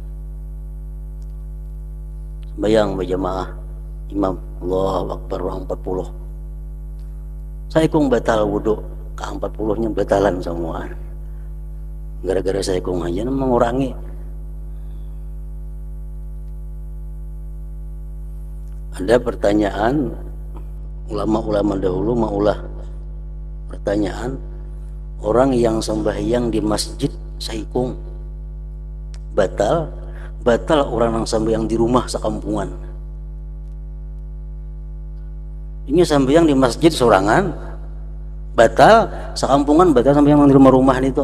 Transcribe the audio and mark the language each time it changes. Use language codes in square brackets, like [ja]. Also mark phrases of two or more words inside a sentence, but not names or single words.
[bjn] Sembahyang berjamaah imam [ar] Allahu Akbar [bjn] 40. Saya kong batal wudu, ke 40-nya batalan semua. Gara-gara saya kong aja mengurangi. Ada pertanyaan ulama-ulama dahulu maulah pertanyaan, orang yang sembahyang di masjid saikung batal orang yang sembahyang di rumah sekampungan. Ini sembahyang di masjid sorangan batal, sekampungan batal sembahyang di rumah-rumah itu.